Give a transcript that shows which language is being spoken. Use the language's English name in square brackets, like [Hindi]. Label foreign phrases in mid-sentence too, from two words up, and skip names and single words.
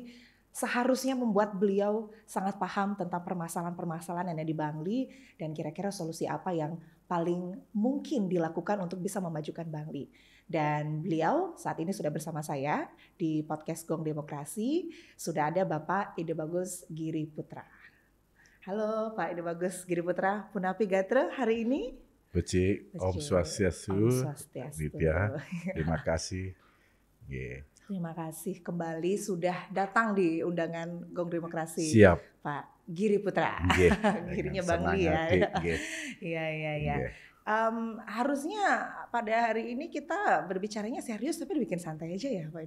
[Indonesian] Seharusnya membuat beliau sangat paham tentang permasalahan-permasalahan yang ada di Bangli dan kira-kira solusi apa yang paling mungkin dilakukan untuk bisa memajukan Bangli. Dan beliau saat ini sudah bersama saya di podcast Gong Demokrasi. Sudah ada Bapak Ide Bagus Giri Putra. Halo Pak Ide Bagus Giri Putra, [Balinese] Punapi Gatra [Indonesian] hari ini. [Sanskrit] Becik, Om Swastiastu, [Indonesian] Nitya, terima kasih. Terima kasih kembali sudah datang di undangan Gong Demokrasi. Siap. Pak Giri Putra. Girinya Bangli ya. Iya. Harusnya pada hari ini kita berbicaranya serius tapi dibikin santai aja ya Pak.